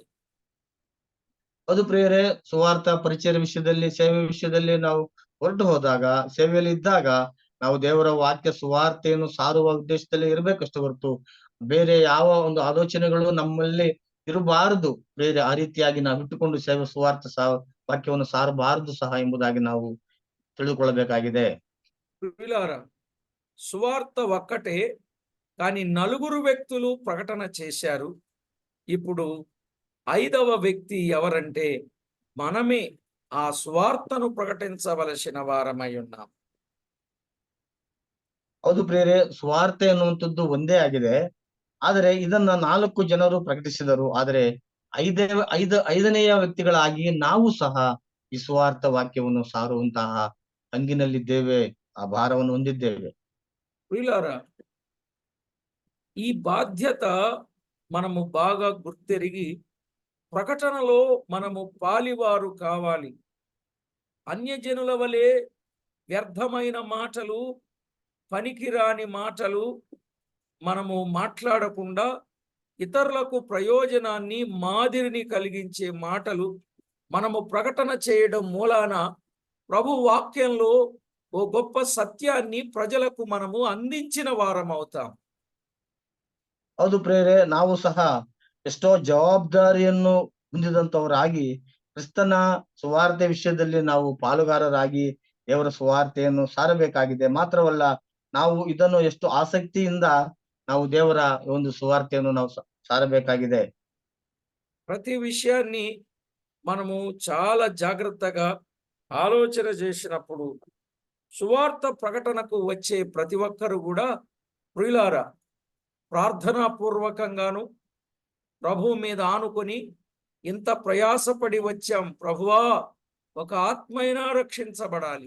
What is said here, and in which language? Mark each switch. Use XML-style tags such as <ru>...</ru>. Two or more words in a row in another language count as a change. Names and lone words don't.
<kn>ಅದು ಪ್ರಿಯರೇ, ಸುವಾರ್ಥ ಪರಿಚಯ ವಿಷಯದಲ್ಲಿ, ಸೇವೆ ವಿಷಯದಲ್ಲಿ ನಾವು ಹೊರಟು ಹೋದಾಗ, ಸೇವೆಯಲ್ಲಿ ಇದ್ದಾಗ ನಾವು ದೇವರ ವಾಕ್ಯ ಸುವಾರ್ತೆಯನ್ನು ಸಾರುವ ಉದ್ದೇಶದಲ್ಲಿ ಇರಬೇಕಷ್ಟೇ ಹೊರತು ಬೇರೆ ಯಾವ ಒಂದು ಆಲೋಚನೆಗಳು ನಮ್ಮಲ್ಲಿ ಇರಬಾರದು. ಬೇರೆ ಆ ರೀತಿಯಾಗಿ ನಾವು ಇಟ್ಟುಕೊಂಡು ಸೇವೆ ಸುವಾರ್ಥ ವಾಕ್ಯವನ್ನು ಸಾರಬಾರದು ಸಹ ಎಂಬುದಾಗಿ ನಾವು ತಿಳಿದುಕೊಳ್ಳಬೇಕಾಗಿದೆ.</kn> <te>ప్రియులారా, సువార్త ఒక్కటే కానీ నలుగురు వ్యక్తులు ప్రకటన చేశారు. ఇప్పుడు 5వ వ్యక్తి ఎవరంటే మనమే ఆ సువార్తను ప్రకటించవలసిన వారమై ఉన్నాం.</te> <kn>ಹೌದು ಪ್ರಿಯರೇ, ಸುವಾರ್ತೆ ಅನ್ನುವಂಥದ್ದು ಒಂದೇ ಆಗಿದೆ. ಆದರೆ ಇದನ್ನ 4 ಜನರು ಪ್ರಕಟಿಸಿದರು. ಆದರೆ ಐದನೆಯ ವ್ಯಕ್ತಿಗಳಾಗಿ ನಾವು ಸಹ ಈ ಸುವಾರ್ಥ ವಾಕ್ಯವನ್ನು ಸಾರುವಂತಹ ಹಂಗಿನಲ್ಲಿದ್ದೇವೆ, ಆ ಭಾರವನ್ನು ಹೊಂದಿದ್ದೇವೆ.</kn> <te>ప్రియులారా, ఈ బాధ్యత మనము బాగా గుర్తెరిగి ప్రకటనలో మనము పాలివారు కావాలి. అన్యజనుల వలె వ్యర్థమైన మాటలు, పనికిరాని మాటలు మనము మాట్లాడకుండా ఇతరులకు ప్రయోజనాన్ని, మాదిరిని కలిగించే మాటలు మనము ప్రకటన చేయడం మూలాన ప్రభు వాక్యంలో ఓ గొప్ప సత్యాన్ని ప్రజలకు మనము అందించిన వారం అవుతాం.</te> <kn>ಹೌದು ಪ್ರಿಯರೇ, ನಾವು ಸಹ ಎಷ್ಟೋ ಜವಾಬ್ದಾರಿಯನ್ನು ಹೊಂದಿದಂತವರಾಗಿ ಕ್ರಿಸ್ತನ ಸುವಾರ್ತೆ ವಿಷಯದಲ್ಲಿ ನಾವು ಪಾಲುಗಾರರಾಗಿ ದೇವರ ಸುವಾರ್ತೆಯನ್ನು ಸಾರಬೇಕಾಗಿದೆ. ಮಾತ್ರವಲ್ಲ, ನಾವು ಇದನ್ನು ಎಷ್ಟು ಆಸಕ್ತಿಯಿಂದ ನಾವು ದೇವರ ಒಂದು ಸುವಾರ್ತೆಯನ್ನು ನಾವು ಸಾರಬೇಕಾಗಿದೆ.</kn> <te>ప్రతి విషయాన్ని మనము చాలా జాగ్రత్తగా ఆలోచన చేసినప్పుడు సువార్త ప్రకటనకు వచ్చే ప్రతి ఒక్కరు కూడా ప్రియులారా ప్రార్థనాపూర్వకంగాను ప్రభు మీద ఆనుకొని ఇంత ప్రయాసపడి వచ్చాం ప్రభువా, ఒక ఆత్మైనా రక్షించబడాలి,</te>